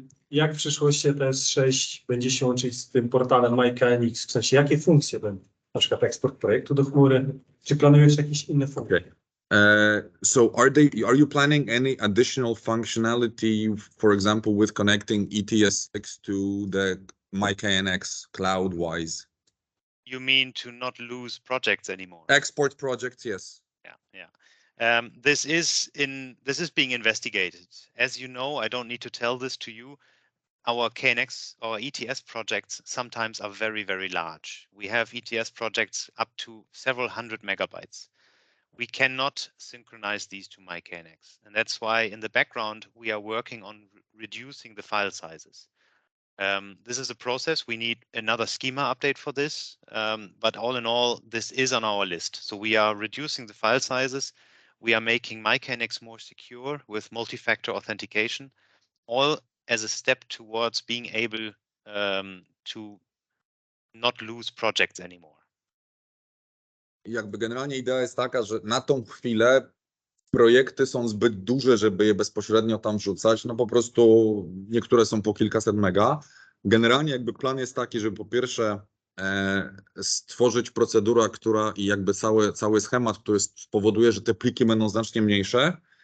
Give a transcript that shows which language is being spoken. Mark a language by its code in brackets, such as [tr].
[pl] Jak w przyszłości ETS6 będzie się łączyć z tym portalem MyKNX? W sensie, jakie funkcje będą? Na przykład eksport projektu do chmury? Czy planujesz jakieś inne funkcje? [en] Okay. So are you planning any additional functionality, for example, with connecting ETS6 to the MyKNX cloud-wise? You mean to not lose projects anymore? Export projects, yes. Yeah. This is being investigated. As you know, I don't need to tell this to you. Our KNX or ETS projects sometimes are very, very large. We have ETS projects up to several hundred megabytes. We cannot synchronize these to MyKNX. And that's why in the background, we are working on reducing the file sizes. This is a process. We need another schema update for this, but all in all, this is on our list. So we are reducing the file sizes. We are making MyKNX more secure with multi-factor authentication, all as a step towards being able to not lose projects anymore. [pl] Jakby generalnie idea jest taka, że na tą chwilę projekty są zbyt duże, żeby je bezpośrednio tam wrzucać. No po prostu niektóre są po kilkaset mega. Generalnie jakby plan jest taki, żeby po pierwsze stworzyć procedurę, która i jakby cały schemat, który spowoduje, że te pliki będą znacznie mniejsze.